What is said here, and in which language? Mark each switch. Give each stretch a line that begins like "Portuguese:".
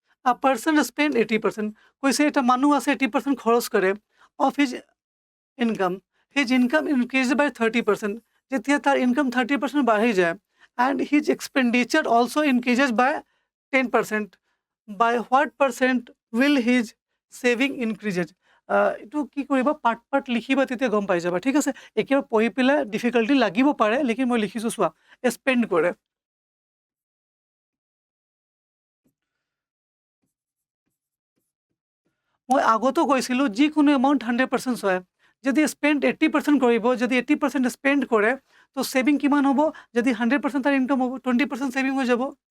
English: A person spend 80%।
Assamese: कोई से এটা মানুষ আছে 80% খরচ করে,
English: of his income. His income increased by 30%.
Assamese: যেতিয়া তাৰ ইনকাম 30% বাঢ়ি যায়
English: and his expenditure also increases by 10%. By what percent will his saving increases?
Assamese: এইটো কি কৰিবা পাৰ্ট পাৰ্ট লিখিবা তেতিয়া গম পাই যাবা ঠিক আছে একেবাৰে পঢ়ি পেলাই ডিফিকাল্টি লাগিব পাৰে লেকিন মই লিখিছো চোৱা স্পেন্ড কৰে মই আগতো কৈছিলো যিকোনো এমাউণ্ট 100% হয় যদি স্পেন্ড 80% কৰিব যদি 80% স্পেন্ড কৰে তো সেভিং কিমান হ'ব যদি 100% তাৰ ইনকাম হ'ব 20% সেভিং হৈ যাব